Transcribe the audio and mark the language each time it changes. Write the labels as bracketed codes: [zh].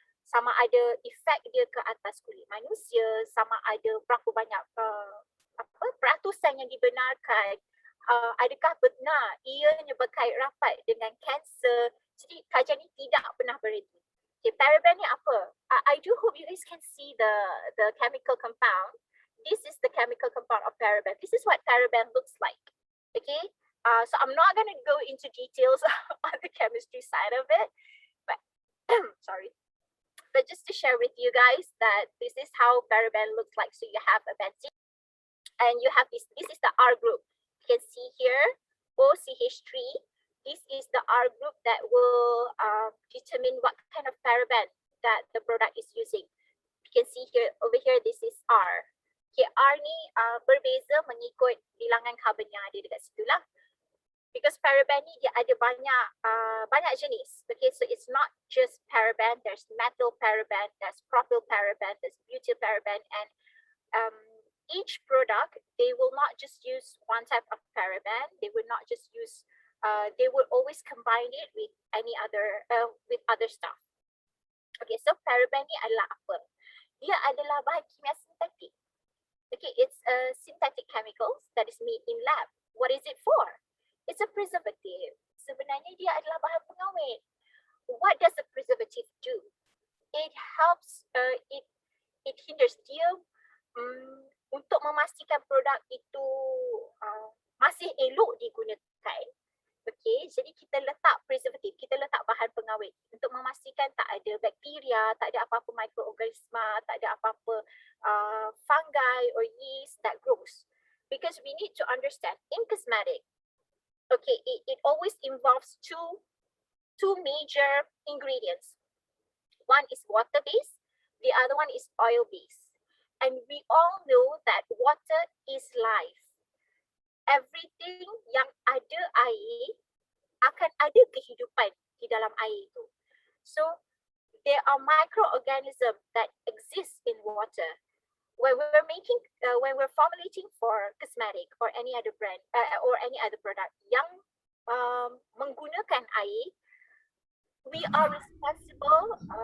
[ms] Sama ada efek dia ke atas kulit manusia, sama ada berapa banyak peratusan yang dibenarkan, adakah benar ianya berkait rapat dengan kanser. Jadi kajian ini tidak pernah berhenti. Okay, paraben ni apa? [en] I do hope you guys can see the chemical compound. This is the chemical compound of paraben. This is what paraben looks like. Okay, so I'm not going to go into details on the chemistry side of it, but sorry. But just to share with you guys that this is how paraben looks like. So you have a benzene, and you have this is the R group. You can see here, OCH3. This is the R group that will determine what kind of paraben that the product is using. You can see here, over here, this is R. [ms] Okay, R ni berbeza mengikut bilangan karbon yang ada dekat situ lah. [en] Because [ms] paraben ni dia ada banyak jenis. [en] Okay, so it's not just paraben. There's methyl paraben, there's propyl paraben, there's butyl paraben, and each product, they will not just use one type of paraben. They will not just use, they will always combine it with with other stuff. [ms] Okay, so paraben ni adalah apa? Dia adalah bahan kimia sintetik. [en] Okay, it's synthetic chemicals that is made in lab. What is it for? It's a preservative. [ms] Sebenarnya dia adalah bahan pengawet. [en] What does a preservative do? It helps, it hinders [ms] dia untuk memastikan produk itu masih elok digunakan. Okay, jadi kita letak preservative, kita letak bahan pengawet untuk memastikan tak ada bakteria, tak ada apa-apa mikroorganisma, tak ada apa-apa fungi [en] or yeast that grows. Because we need to understand, in cosmetic, okay, it always involves two major ingredients. One is water-based, the other one is oil-based. And we all know that water is life. Everything [ms] yang ada air akan ada kehidupan di dalam air itu. [en] So there are microorganisms that exist in water. When we're formulating for cosmetic or any other brand or any other product [ms] yang menggunakan air, [en] we are responsible.